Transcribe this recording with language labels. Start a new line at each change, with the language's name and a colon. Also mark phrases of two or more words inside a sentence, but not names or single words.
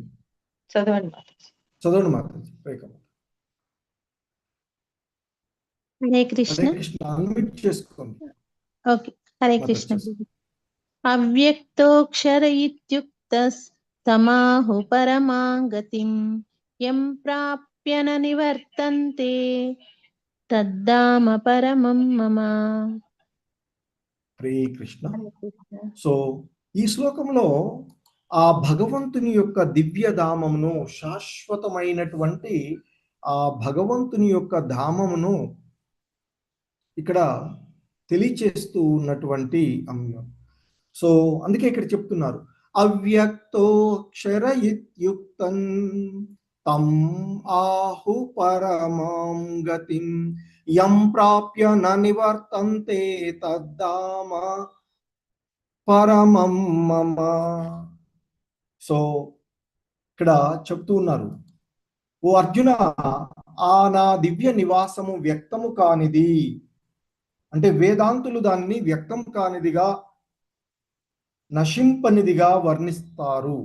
Telugu: చదవండి మాతాజీ. చదవండి మాతాజీ. రేఖా మాత. హరే కృష్ణ. హరే కృష్ణ, అన్మ్యూట్ చేసుకోండి. ఓకే, హరే కృష్ణ.
Sanskrit: అవ్యక్తోక్షర ఇత్యుక్తస్తమాహు పరమాగతిం యం ప్రాప్య న నివర్తంతే తద్ధామ పరమం మమ. హరే కృష్ణ.
Telugu: సో ఈ శ్లోకంలో ఆ భగవంతుని యొక్క దివ్య ధామమును, శాశ్వతమైనటువంటి ఆ భగవంతుని యొక్క ధామమును ఇక్కడ తెలియచేస్తూ ఉన్నటువంటి అంశం. సో అందుకే ఇక్కడ చెప్తున్నారు,
Sanskrit: అవ్యక్తోక్షర ఇత్యుక్తం తం ఆహు పరమాం గతిం యం ప్రాప్య న నివర్తంతే తద్ధామ పరమం మమ.
Telugu: సో ఇక్కడ చెప్తూ ఉన్నారు, ఓ అర్జున, ఆ నా దివ్య నివాసము వ్యక్తము కానిది, అంటే వేదాంతులు దాన్ని వ్యక్తం కానిదిగా, నశింపనిదిగా వర్ణిస్తారు.